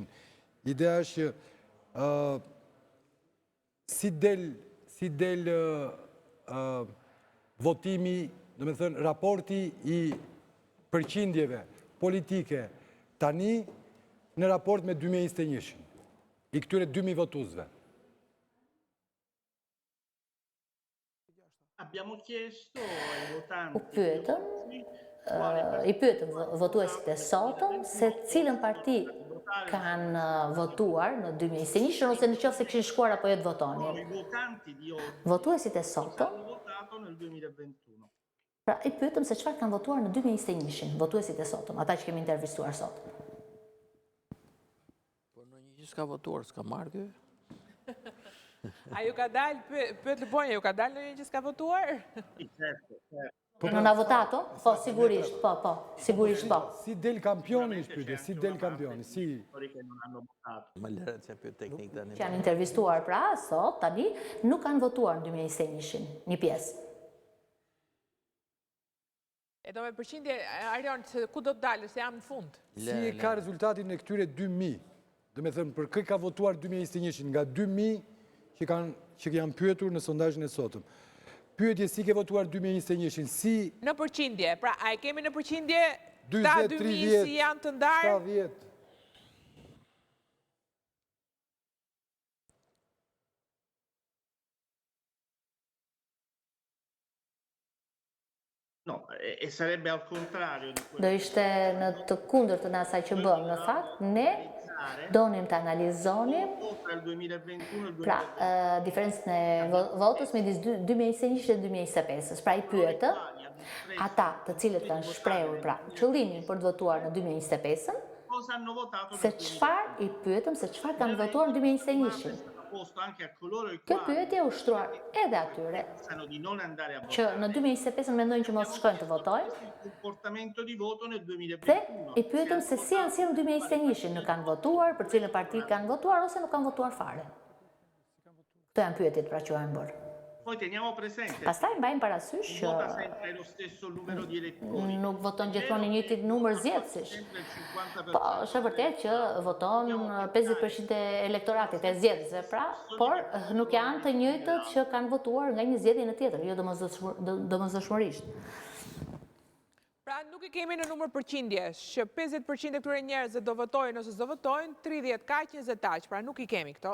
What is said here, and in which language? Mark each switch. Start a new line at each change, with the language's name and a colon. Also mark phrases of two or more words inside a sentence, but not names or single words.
Albanian: Ideja është që si del votimi, do me thënë, raporti i përqindjeve politike tani në raport me 2021-shin, i këtyre 2.000 votuzve.
Italian: Abbiamo chiesto ai votanti...
Albanian: I pyetëm votuesit e sotëm se cilën parti kanë votuar në 2021 ose në qoftë se kishin shkuar apo jo të votonin. Votuesit e sotëm. Pra i pyetëm se çfarë kanë votuar në 2021, votuesit e sotëm, ata që kemi intervistuar sot. Po në një që s'ka votuar, s'ka marrë ky? A ju ka dalë, pyet Lëbonja, ju ka dalë në një që s'ka votuar?
Italian: Non ha votato?
Albanian: Po, sigurisht, po, sigurisht po. Si del kampioni është pyetja, si del kampioni, si...
Italian: Che non hanno votato.
Albanian: Më lërët se pyet teknik tani. Që janë intervistuar pra, sot, tani, nuk kanë votuar në 2021, një pjesë. E do me përqindje, Arion, ku do të dalë, se jam në fund? Si e ka rezultatin e këtyre 2000? Dhe me thëmë, për kë ka votuar 2021 nga 2000 që janë pyetur në sondazhin e sotëm. Pyetje si ke votuar 2021, si... Në përqindje, pra a e kemi në përqindje 20, ta 2000 si janë të ndarë? 70...
Italian: No, e sarebbe al contrario di quello
Albanian: Do ishte në të kundër të asaj që bëm, në fakt, ne donim të analizonim
Italian: tra il 2021 e il 2022.
Albanian: pra, diferencën e votës midis 2021 dhe 2025. Pra i pyeta ata të cilët kanë shprehur pra qëllimin për të votuar në 2025,
Italian: Cosa hanno votato
Albanian: se çfarë i pyetëm se çfarë kanë votuar në 2021.
Italian: posto anche a coloro i
Albanian: Kjo
Italian: quali
Albanian: pyetje u shtruar edhe atyre
Italian: pensano di non andare a
Albanian: që
Italian: votare.
Albanian: në 2025 mendojnë që mos shkojnë të votojnë,
Italian: Il comportamento di voto nel
Albanian: dhe
Italian: 2021.
Albanian: i pyetëm se si janë si në 2021, nuk kanë votuar, për cilën parti kanë votuar ose nuk kanë votuar fare. Këto janë pyetjet pra që janë bërë.
Italian: Poi teniamo presente
Albanian: Pastaj mbajmë parasysh
Italian: che
Albanian: që
Italian: vota sempre lo stesso numero di elettori.
Albanian: nuk voton gjithmonë i njëjti numër zgjedhësish.
Italian: Sempre il 50%.
Albanian: Po, është e vërtetë që voton 50% e elektoratit e zgjedhësve, pra, por nuk janë të njëjtët që kanë votuar nga një zgjedhje në tjetër, jo domosdoshmërisht. Pra nuk i kemi në numër përqindjesh, që 50% e këtyre njerëzve do votojnë ose do votojnë, 30 kaq, 20 aq, pra nuk i kemi këto.